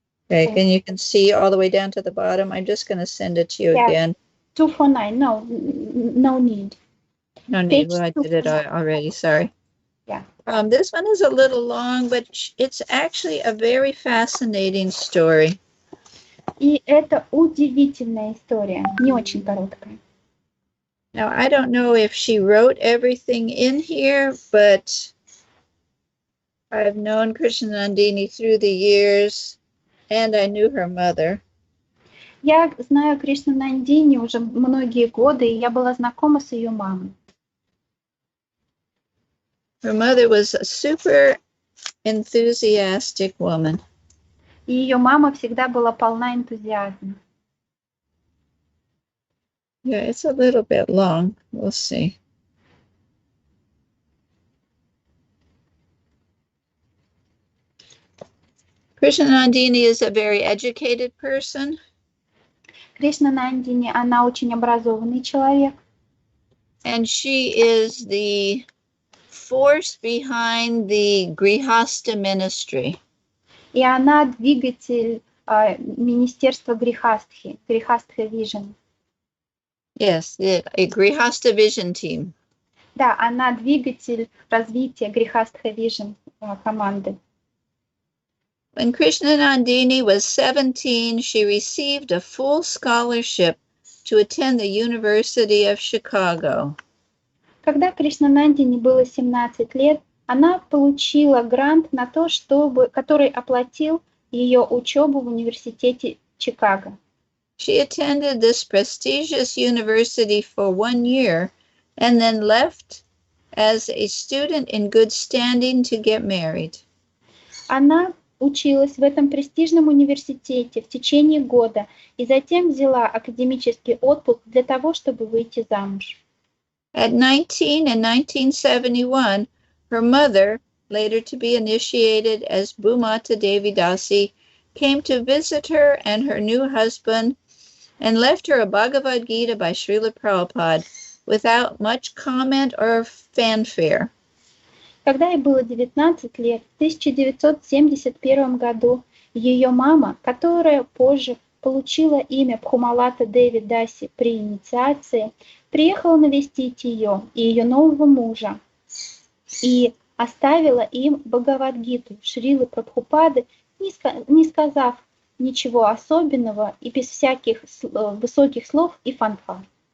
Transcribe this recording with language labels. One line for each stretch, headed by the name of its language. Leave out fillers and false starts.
English: Okay, and you can see all the way down to the bottom. I'm just going to send it to you again. 249. No need. No need. Well, I did it already. Sorry. Yeah. This one is a little long, but it's actually a very fascinating story.
Russian: И это удивительная история, не очень короткая.
English: Now, I don't know if she wrote everything in here, but I've known Krishna Nandini through the years, and I knew her mother.
Russian: Я знаю Кришну Нандини уже многие годы, и я была знакома с ее мамой.
English: Her mother was a super enthusiastic woman.
Russian: И ее мама всегда была полна энтузиазма.
English: Yeah, it's a little bit long. We'll see. Krishna Nandini is a very educated person.
Russian: Кришна Нандини, она очень образованный человек.
English: And she is the force behind the Grihastha ministry.
Russian: И она двигатель министерства Грихастхи, Грихастха Vision.
English: Yes, a Grihastha Vision team.
Russian: Да, она двигатель развития Грихастха Vision команды.
English: When Krishna Nandini was 17, she received a full scholarship to attend the University of Chicago.
Russian: Когда Кришна Нандини было 17 лет, она получила грант на то, который оплатил ее учебу в университете Чикаго.
English: She attended this prestigious university for 1 year and then left as a student in good standing to get married.
Russian: Она училась в этом престижном университете в течение года и затем взяла академический отпуск для того, чтобы выйти замуж.
English: At 19 in 1971, her mother, later to be initiated as Bhumata Devi Dasi, came to visit her and her new husband and left her a Bhagavad Gita by Šrila Prabhupāda without much comment or fanfare.
Russian: Когда ей было 19 лет, в 1971 году, ее мама, которая позже получила имя Бхумалата Деви Даси при инициации, приехала навестить ее и ее нового мужа и оставила им Бхагавад-гиту Шрилы Прабхупады, не сказав ничего особенного и без всяких высоких слов и фанфар.